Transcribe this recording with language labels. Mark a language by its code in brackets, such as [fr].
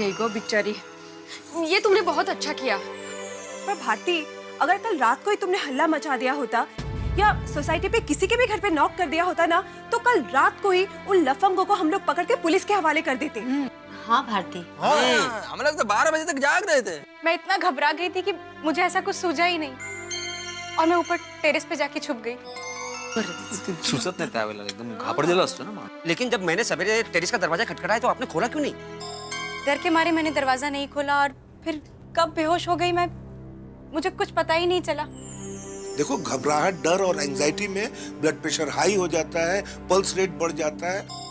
[hi] यही गो बिचारी, ये तुमने बहुत अच्छा किया। पर भारती, अगर कल रात को ही तुमने हल्ला मचा दिया होता या सोसाइटी पे किसी के भी घर पे नॉक कर दिया होता ना, तो कल रात को ही उन लफंगों को हम लोग पकड़ के पुलिस के हवाले कर देते। हाँ भारती, हम लोग तो 12 बजे तक जाग रहे थे। मैं इतना घबरा गई थी कि मुझे ऐसा कुछ सूझा ही नहीं और मैं ऊपर टेरेस पे जाके छुप गई। [mr] सुचत नाही त्यावेळेला, एकदम घाबरलेलो असतो ना। [hi] लेकिन जब मैंने सवेरे टेरेस का दरवाजा खटखटाया तो आपने खोला क्यों नहीं? डर के मारे मैंने दरवाजा नहीं खोला और फिर कब बेहोश हो गई मैं, मुझे कुछ पता ही नहीं चला। देखो, घबराहट, डर और एंजाइटी में ब्लड प्रेशर हाई हो जाता है, पल्स रेट बढ़ जाता है।